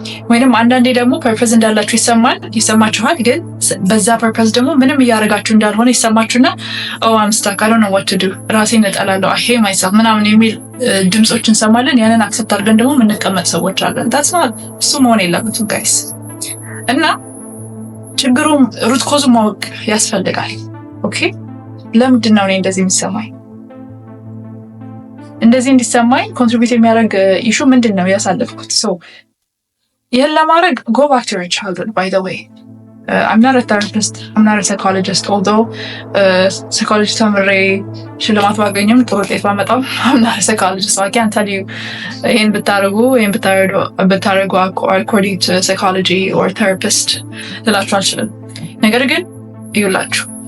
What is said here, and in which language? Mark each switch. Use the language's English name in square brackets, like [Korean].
[Amharic] ወይንም አንዳንዴ ደግሞ purpose እንዳላችሁ ይሰማችኋል፣ ግን በዛ purpose ደግሞ ምንም እያደረጋችሁ እንዳልሆነ ይሰማችሁና [English] oh I'm stuck, I don't know what to do፣ [Amharic] ራሴን እጠላለሁ፣ [English] I hate myself [Amharic] ምናምን የሚል ድምጾችን እንሰማለን። ያንን አክሰፕት አድርገን ደግሞ የምንቀመጥ ሰዎች አለን። [English] that's not [Amharic] እሱ መሆን የለበትም ጋይስ። እና ችግሩም ሩት ኮዝ ማወቅ ያስፈልጋል። ኦኬ ለምንድን ነው እኔ እንደዚህ የሚሰማኝ? እንደዚህ እንዲሰማኝ ኮንትሪቢዩት የሚያደርግ ኢሹ ምንድን ነው ያሳለፍኩት? ሶ ይህን ለማድረግ [English] go back to your childhood. By the way, I'm not a therapist, I'm not a psychologist, although psychology [Amharic] ተምሬ ሽልማት ባገኝም ጥሩ ውጤት ባመጣም [English] I'm not a psychologist, so I can't tell you [Amharic] ይህን ብታደርጉ [English] according to psychology or therapist [Amharic] ልላችሁ አልችልም። ነገር ግን ይውላችሁ